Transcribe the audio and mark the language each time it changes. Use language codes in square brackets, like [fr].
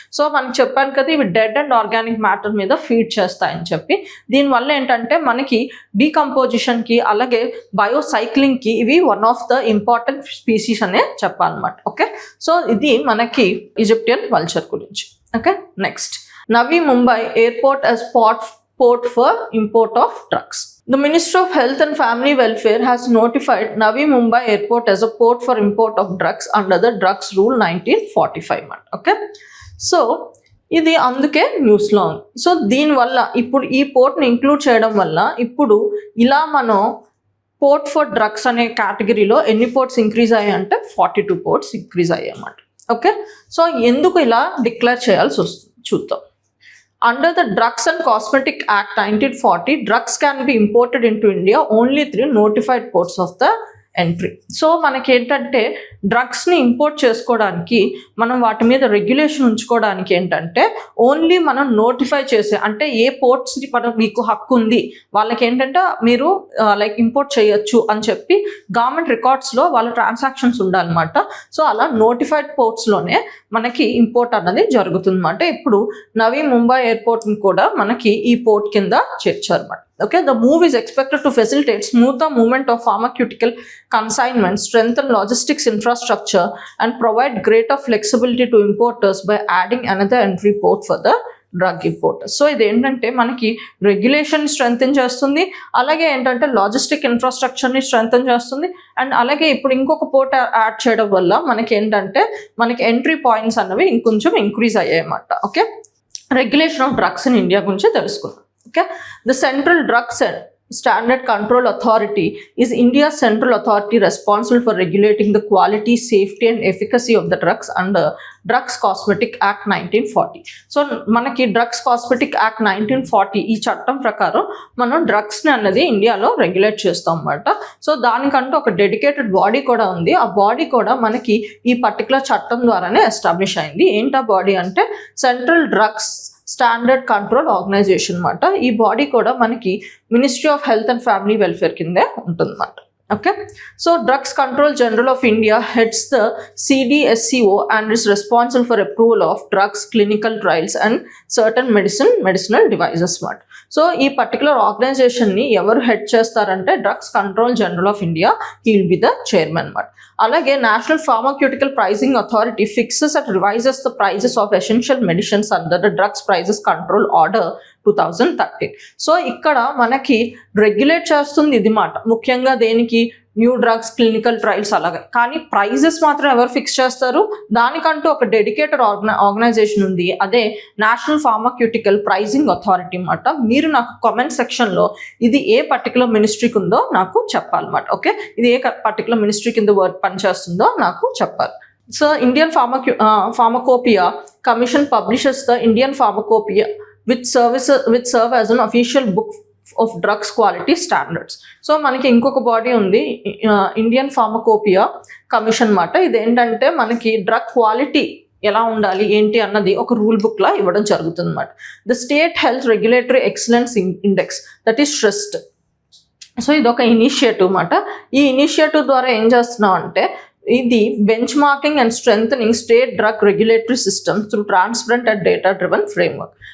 [te] So మనకి చెప్పాను కదా, ఇవి డెడ్ అండ్ ఆర్గానిక్ మ్యాటర్ మీద ఫీడ్ చేస్తాయని చెప్పి. దీనివల్ల ఏంటంటే మనకి డీకంపోజిషన్కి అలాగే బయోసైక్లింగ్కి ఇవి one of the important species అనే చెప్పాలన్నమాట. ఓకే, సో ఇది మనకి ఈజిప్టియన్ వల్చర్ గురించి. [en] Okay, next Navi Mumbai airport as port for import of drugs. The Ministry of Health and Family Welfare has notified Navi Mumbai Airport as a port for import of drugs under the Drugs Rule 1945. [te] Okay, so ఇది అందుకే న్యూస్లో ఉంది. So దీనివల్ల ఇప్పుడు ఈ పోర్ట్ని include చేయడం వల్ల ఇప్పుడు ఇలా మనం పోర్ట్ ఫర్ డ్రగ్స్ అనే కేటగిరీలో ఎన్ని పోర్ట్స్ ఇంక్రీజ్ అయ్యాయి అంటే 42 పోర్ట్స్ ఇంక్రీజ్ అయ్యాయి అన్నమాట. ఓకే, సో ఎందుకు ఇలా డిక్లేర్ చేయాల్సి వస్తుంది చూద్దాం. [en] Under the Drugs and Cosmetic Act 1940, drugs can be imported into India only through notified ports of the entry. [te] So మనకి ఏంటంటే డ్రగ్స్ని ఇంపోర్ట్ చేసుకోవడానికి మనం వాటి మీద రెగ్యులేషన్ ఉంచుకోవడానికి ఏంటంటే ఓన్లీ మనం నోటిఫై చేసే, అంటే ఏ పోర్ట్స్ని మీకు హక్కు ఉంది వాళ్ళకి ఏంటంటే మీరు లైక్ ఇంపోర్ట్ చేయొచ్చు అని చెప్పి గవర్నమెంట్ రికార్డ్స్లో వాళ్ళ ట్రాన్సాక్షన్స్ ఉండాలన్నమాట. సో అలా నోటిఫైడ్ పోర్ట్స్లోనే మనకి ఇంపోర్ట్ అన్నది జరుగుతుందన్నమాట. ఇప్పుడు నవీ ముంబై ఎయిర్పోర్ట్ని కూడా మనకి ఈ పోర్ట్ కింద చేర్చారన్నమాట. [en] Okay, the move is expected to facilitate smoother movement of pharmaceutical consignments, strengthen logistics infrastructure, and provide greater flexibility to importers by adding another entry port for the drug importers. [te] So ఇది ఏంటంటే మనకి regulation strengthen చేస్తుంది, అలాగే ఏంటంటే logistic ఇన్ఫ్రాస్ట్రక్చర్ని strengthen చేస్తుంది, and అలాగే ఇప్పుడు ఇంకొక పోర్ట్ యాడ్ చేయడం వల్ల మనకి ఏంటంటే మనకి ఎంట్రీ పాయింట్స్ అన్నవి ఇంకొంచెం ఇంక్రీజ్ అయ్యాయి అన్నమాట. [en] okay, regulation of drugs in India [te] గురించి తెలుసుకుందాం. [en] Okay, the Central Drugs Standard Control Authority is India's central authority responsible for regulating the quality, safety and efficacy of the drugs under Drugs Cosmetic Act 1940. [te] So మనకి drugs cosmetic act 1940 ఈ చట్టం ప్రకారం మనం డ్రగ్స్ని అన్నది ఇండియాలో regulate చేస్తాం అన్నమాట. So దానికంటూ ఒక డెడికేటెడ్ బాడీ కూడా ఉంది. ఆ బాడీ కూడా మనకి ఈ పర్టికులర్ చట్టం ద్వారానే ఎస్టాబ్లిష్ అయింది. ఏంటా బాడీ అంటే central drugs standard control organisation అన్నమాట. ఈ బాడీ కూడా మనకి ministry of health and family welfare కిందే ఉంటుందన్నమాట. [en] Okay, so drugs control general of India heads the CDSCO and is responsible for approval of drugs, clinical trials and certain medicinal devices అన్నమాట. [te] So ఈ particular ఆర్గనైజేషన్ని ఎవరు head చేస్తారంటే drugs control general of India, [en] he will be the chairman [te] అన్నమాట. [en] అలాగే national pharmaceutical pricing authority fixes and revises the prices of essential medicines under the drugs prices control order 2013. [te] So ఇక్కడ మనకి regulate చేస్తుంది ఇది మాట, ముఖ్యంగా దేనికి, న్యూ డ్రగ్స్, క్లినికల్ ట్రయల్స్ అలాగే. కానీ ప్రైజెస్ మాత్రం ఎవరు ఫిక్స్ చేస్తారు, దానికంటూ ఒక డెడికేటెడ్ ఆర్గనైజేషన్ ఉంది, అదే నేషనల్ ఫార్మాక్యూటికల్ ప్రైజింగ్ అథారిటీ అన్నమాట. మీరు నాకు కామెంట్ సెక్షన్లో ఇది ఏ పర్టికులర్ మినిస్ట్రీకి ఉందో నాకు చెప్పాలన్నమాట. ఓకే, ఇది ఏ పర్టికులర్ మినిస్ట్రీ కింద వర్క్ పనిచేస్తుందో నాకు చెప్పాలి. [en] So Indian Pharmacopoeia Commission publishes the Indian Pharmacopoeia which serve as an official book of drugs quality standards. [te] So మనకి ఇంకొక బాడీ ఉంది, ఇండియన్ ఫార్మకోపియా కమిషన్ మాట. ఇది ఏంటంటే మనకి డ్రగ్ క్వాలిటీ ఎలా ఉండాలి ఏంటి అన్నది ఒక రూల్ బుక్ లా ఇవ్వడం జరుగుతుంది అన్నమాట. [en] The state health regulatory excellence index, that is trust. [te] So ఇది ఒక ఇనిషియేటివ్ మాట. ఈ ఇనిషియేటివ్ ద్వారా ఏం చేస్తున్నాం అంటే ఇది [en] Benchmarking and strengthening state drug regulatory system through transparent and data driven framework.